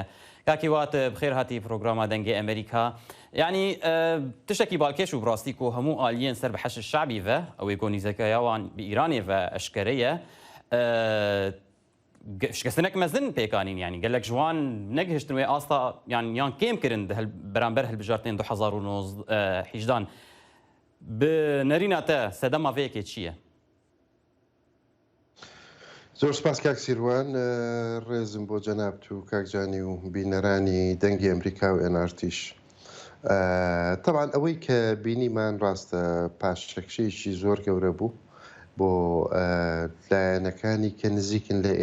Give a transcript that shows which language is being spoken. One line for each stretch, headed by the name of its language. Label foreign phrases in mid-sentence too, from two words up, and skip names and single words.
Kurdish: Kakî wat bi xêr hatî programa dengê Amerîka. Yani tiştekî balkêş û rastî ku hemû aliyên ser bi Heşd Şeعbî ve ew ê gonîzekeya wan bi Îranê ve eşkere ye şikestinek mezin pêkanîn yani gelek ji wan negihiştin wê asta yani yan kêm kirin beramber hilbijartên 2018 bi nerîna te sedema vê yekê çi ye؟
Central Kurdish: زۆر سپاس کاک سیروان ڕێزم بۆ جەنابەت و کاکجانی و بینەرانی دەنگی ئەمریکا و NRTش. طبعاً ئەوەی کە بینیمان ڕاستە پاشەکشەیەکی زۆر گەورە بوو بۆ لایەنەکانی کە نزیکن لە